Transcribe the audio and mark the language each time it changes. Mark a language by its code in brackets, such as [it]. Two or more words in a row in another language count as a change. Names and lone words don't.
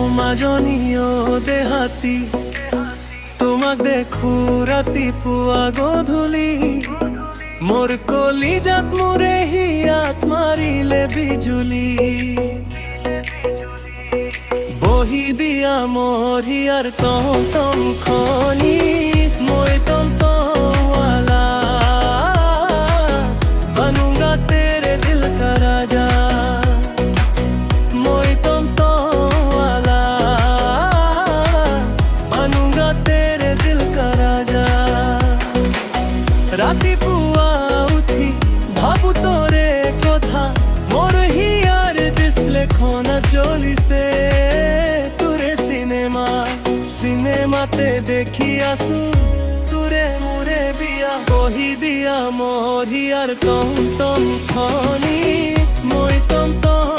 [as] মাজনীয় দেহাতি তোমাক দেখো ৰাতিপুৱা গধূলি মোৰ কলিজাত মোৰে হিয়াত মাৰিলে বিজুলি বহি দিয়া মোৰ হিয়াৰ টমটম খনি মই টমটমৱালা [hi] बनूंगा तेरे दिल का राजा [as] মই টমটমৱালা [hi] बनूंगा तेरे दिल का राजा [as] ৰাতিপুৱা উঠি ভাবো তোৰে কথা মোৰ হিয়াৰ ডিসপ্লেখনত জ্বলিছে তোৰে চিনেমাতে দেখি আছো তোৰে মোৰে বিয়া বহি দিয়া মোৰ হিয়াৰ টমটম খনি মই টমটম